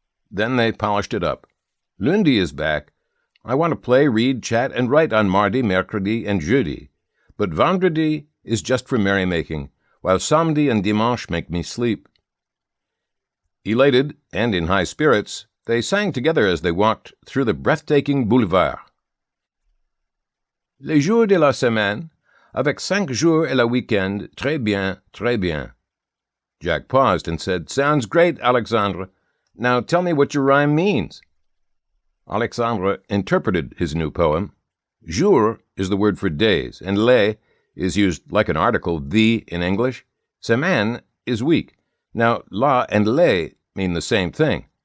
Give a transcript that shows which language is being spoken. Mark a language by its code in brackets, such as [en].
[en] Then they polished it up. Lundi is back. I want to play, read, chat, and write on mardi, mercredi, and jeudi. But vendredi is just for merrymaking, while samedi and dimanche make me sleep. Elated and in high spirits, they sang together as they walked through the breathtaking boulevard. [fr] Les jours de la semaine, avec 5 jours et le week-end, très bien, très bien. [en] Jack paused and said, Sounds great, Alexandre. Now tell me what your rhyme means. Alexandre interpreted his new poem. Jour is the word for days, and les is used like an article, the in English. Semaine is week. Now, la and les mean the same thing.